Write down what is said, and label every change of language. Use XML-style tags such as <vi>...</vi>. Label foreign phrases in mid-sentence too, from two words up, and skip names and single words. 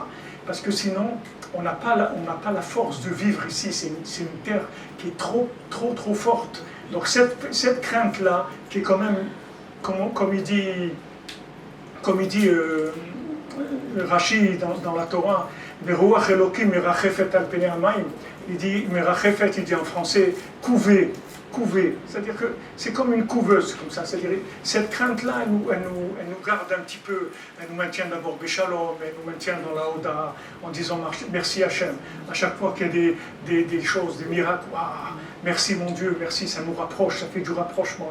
<fr>Parce que sinon, on n'a pas la force de vivre ici. C'est une terre qui est trop forte. Donc cette crainte-là, qui est quand même, comme il dit Rashi dans la Torah,</fr> <he>ברוח אלוהים מרחפת על פני המים,</he> <fr>il dit merachefet, il dit en français, couver couver. C'est-à-dire que c'est comme une couveuse, comme ça. C'est-à-dire cette crainte-là, elle nous garde un petit peu, elle nous maintient d'abord Béchalom, elle nous maintient dans la Oda, en disant merci Hachem. À chaque fois qu'il y a des choses, des miracles, waouh, merci mon Dieu, merci, ça nous rapproche, ça fait du rapprochement.</fr>